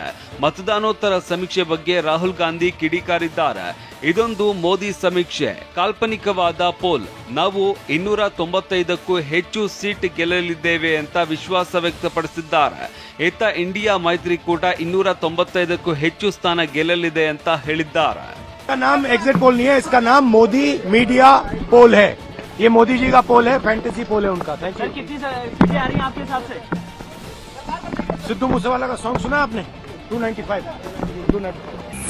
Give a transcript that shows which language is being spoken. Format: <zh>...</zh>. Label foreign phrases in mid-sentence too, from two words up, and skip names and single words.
<kn>ಮತದಾನೋತ್ತರ ಸಮೀಕ್ಷೆ ಬಗ್ಗೆ ರಾಹುಲ್ ಗಾಂಧಿ ಕಿಡಿಕಾರಿದ್ದಾರೆ. ಇದೊಂದು ಮೋದಿ ಸಮೀಕ್ಷೆ, ಕಾಲ್ಪನಿಕವಾದ ಪೋಲ್. ನಾವು 295ಕ್ಕೂ ಹೆಚ್ಚು ಸೀಟ್ ಗೆಲ್ಲಲಿದ್ದೇವೆ ಅಂತ ವಿಶ್ವಾಸ ವ್ಯಕ್ತಪಡಿಸಿದ್ದಾರೆ. ಇತ್ತ ಇಂಡಿಯಾ ಮೈತ್ರಿಕೂಟ 295ಕ್ಕೂ ಹೆಚ್ಚು ಸ್ಥಾನ ಗೆಲ್ಲಲಿದೆ ಅಂತ ಹೇಳಿದ್ದಾರೆ.</kn> <hi>इसका नाम</hi> <en>exit poll</en> <hi>नहीं है, इसका नाम मोदी</hi> <en>media poll</en> <hi>है. ये मोदी जी का पोल है,</hi> <en>fantasy poll</en> <hi>है उनका.</hi> <en>thank you.</en> <hi>कितनी सीटें आ रही हैं आपके हिसाब से? सिद्धू मूसेवाला का सॉन्ग सुना आपने? 295.</hi>